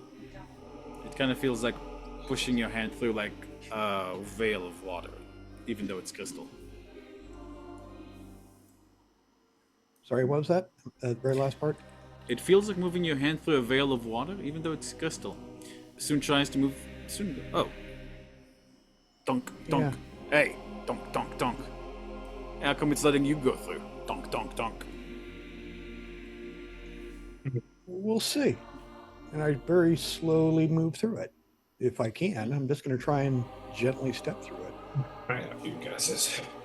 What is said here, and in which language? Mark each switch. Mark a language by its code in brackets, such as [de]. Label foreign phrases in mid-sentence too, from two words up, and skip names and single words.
[en] It kind of feels like pushing your hand through like a veil of water, even though it's crystal. Sorry, what was that? Very last part? It feels like moving your hand through a veil of water, even though it's crystal. Soon tries to move. Soon. Oh. Donk, donk. Hey, donk, donk, donk. How come it's letting you go through? Donk, donk, donk. We'll see. And I very slowly move through it. If I can, I'm just going to try and gently step through it. Alright, a few guesses.